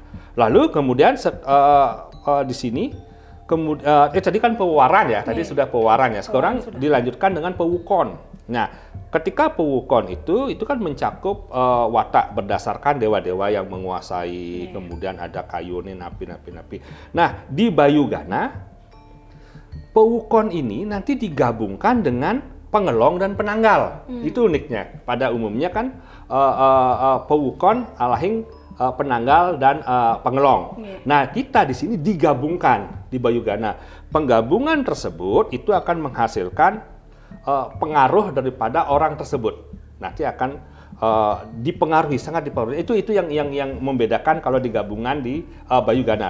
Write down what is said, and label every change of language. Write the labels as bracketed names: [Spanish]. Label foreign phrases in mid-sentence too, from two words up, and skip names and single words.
[Indonesian] Lalu kemudian di sini, tadi kan pewaran ya, tadi sudah pewaran ya. Sekarang dilanjutkan dengan pewukon. Nah, ketika pewukon itu kan mencakup watak berdasarkan dewa-dewa yang menguasai, kemudian ada kayune, napi. Nah, di Bayugana, pewukon ini nanti digabungkan dengan pengelong dan penanggal. Itu uniknya. Pada umumnya kan pewukon, alahing, penanggal dan pengelong. Nah, kita di sini digabungkan di Bayugana. Penggabungan tersebut itu akan menghasilkan pengaruh daripada orang tersebut. Nanti akan dipengaruhi, sangat dipengaruhi. Itu yang membedakan kalau digabungan di Bayugana.